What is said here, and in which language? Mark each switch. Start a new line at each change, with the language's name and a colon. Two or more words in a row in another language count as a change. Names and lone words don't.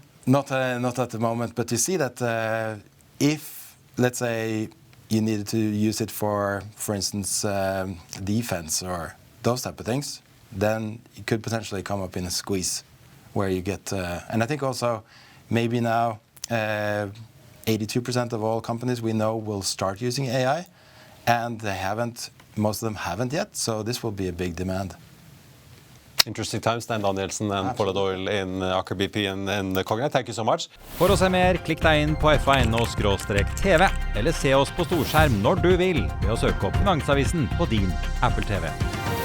English: Not at the moment, but you see that if, let's say, you needed to use it for instance, defense or those type of things, then it could potentially come up in a squeeze where you get, and I think also maybe now 82% of all companies we know will start using AI, and most of them haven't yet, so this will be a big demand. Interesting times, Stein Danielsen and Paula Doyle in Aker BP and Cognite. Thank you so much.
Norwegian: For å se mer, klikk deg inn på FA.no/TV, eller se oss på storskjerm når du vil ved å søke opp Finansavisen på din Apple TV.